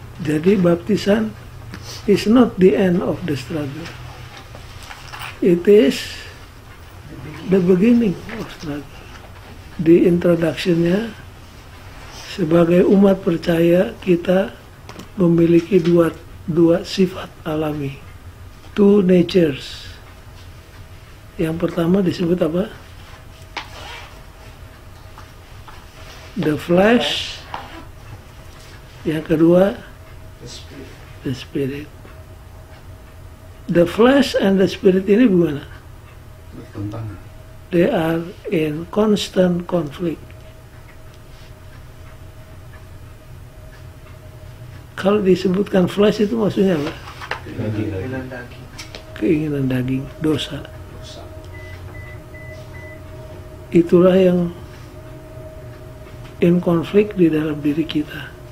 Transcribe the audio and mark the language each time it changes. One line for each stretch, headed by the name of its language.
Indonesian: Jadi baptisan
English: is not the end of the struggle. It is the beginning of struggle.
Indonesian: Di introduction-nya, sebagai umat percaya kita memiliki dua sifat alami,
English: two natures.
Indonesian: Yang pertama disebut apa?
English: The flesh.
Indonesian: Yang kedua,
English: the spirit. The flesh and the spirit
Indonesian: ini bagaimana?
English: They are in constant conflict.
Indonesian: Kalau disebutkan flesh itu maksudnya apa? Keinginan daging, dosa. Itulah yang in konflik di dalam diri kita.